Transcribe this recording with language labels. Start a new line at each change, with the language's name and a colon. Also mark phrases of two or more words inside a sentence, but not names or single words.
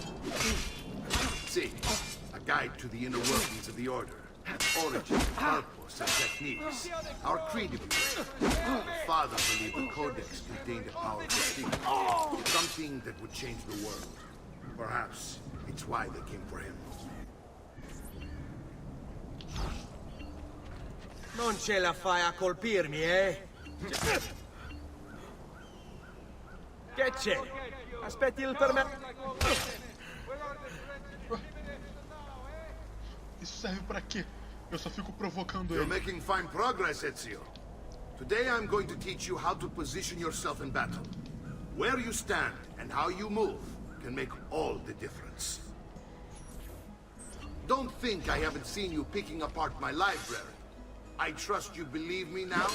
English: See, a guide to the inner workings of the Order. Origin, purpose, and techniques. Our creed believed. The father believed the Codex contained a powerful secret. Something that would change the world. Perhaps it That's why they came for him.
Italian: Non ce la fai a colpirmi, eh? Che c'è? Aspetti il permesso.
Portuguese: Isso serve pra quê? Eu só fico provocando
English: You're
Portuguese: ele.
English: making fine progress, Ezio. Today I'm going to teach you how to position yourself in battle. Where you stand and how you move can make all the difference. Don't think I haven't seen you picking apart my library. I trust you believe me now?